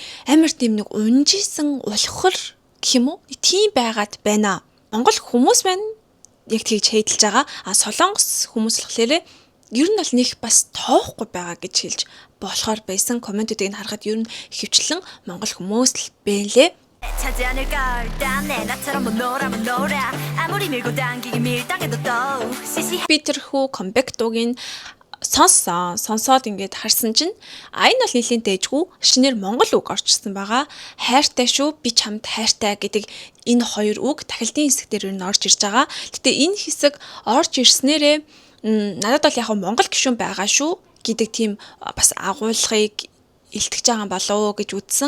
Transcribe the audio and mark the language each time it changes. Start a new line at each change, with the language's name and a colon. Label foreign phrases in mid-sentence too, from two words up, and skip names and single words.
Mongolian: Амар тийм нэг унжисан улхар гэх юм уу? Тийм байгаад байна. Монгол хүмүүс байна. Яг тэгж хейдэлж байгаа. Солонгос хүмүүс болохоор ер нь бол нэг бас тоохгүй байгаа гэж хэлж болохоор байсан комментүүдийг харахад ер нь хөвчлэн монгол хүмүүс л бэлээ.
Korean: 찾지 않을걸 땀내 나처럼 못 놀아 아무리 밀고 당기기 밀당해도 또 시시해
Mongolian: Би тэрхүү comeback дуугийн сонсоод ингээд харсан чинь энэ бол нэлийн дээжгүй шинээр монгол үг орчсон байгаа. Хайртай шүү, би чамд хайртай гэдэг энэ хоёр үг тахилтын хэсэг дээр нь орж ирж байгаа. Гэтэ энэ хэсэг орж ирснээрээ надад бол яг монгол гишүүн байгаа шүү гэдэг тийм бас агуулгыг илтгэж байгаа болов уу гэж үзсэн.